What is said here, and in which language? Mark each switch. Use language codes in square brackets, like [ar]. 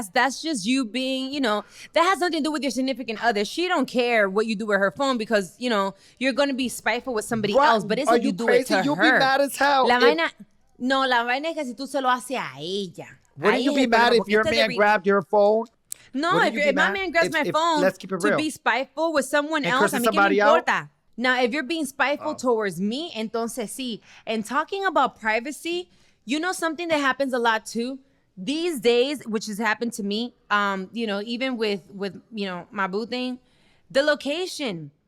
[en] That's just you being, that has nothing to do with your significant other. She don't care what you do with her phone because, you're going to be spiteful with somebody else, but it's if you do it to You'll her. Be mad as hell. [es] No, la vaina es que si tú se lo haces a ella. [en] Wouldn't you be mad if your man grabbed your phone? No, if my man grabs my phone let's keep it real. To be spiteful with someone else, [es] a mí que me importa. [en] Now, if you're being spiteful towards me, [es] entonces sí. [en] And talking about privacy, something that happens a lot too, these days, which has happened to me, even with my boo thing, the location.